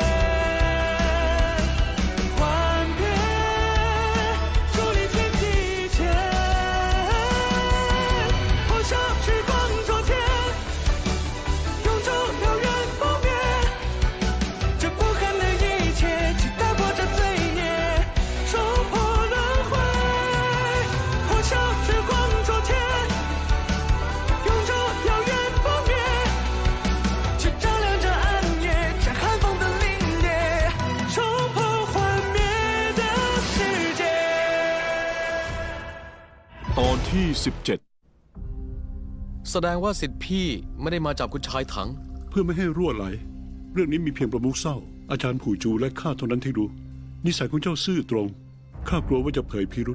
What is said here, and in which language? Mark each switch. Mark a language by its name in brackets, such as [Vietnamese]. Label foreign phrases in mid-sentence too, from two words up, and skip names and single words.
[Chinese] 幻变伫立天地间，破晓时光灼天，永驻燎原不灭，这不堪的一切，去打破这罪孽，冲破轮回。破晓时光灼天，永驻燎原不灭，去照亮这暗夜，这寒风的凛冽，冲破幻灭的世界。 [Thai] ตอนที่17 แสดงว่าสิทธิพี่ไม่ได้มาจับคุณชายถัง เพื่อไม่ให้รั่วไหลเรื่องนี้มีเพียงประมุขเศร้าอาจารย์ผู่จูและข้าเท่านั้นที่รู้นิสัยของเจ้าซื่อตรงข้ากลัวว่าจะเผยพิรุษ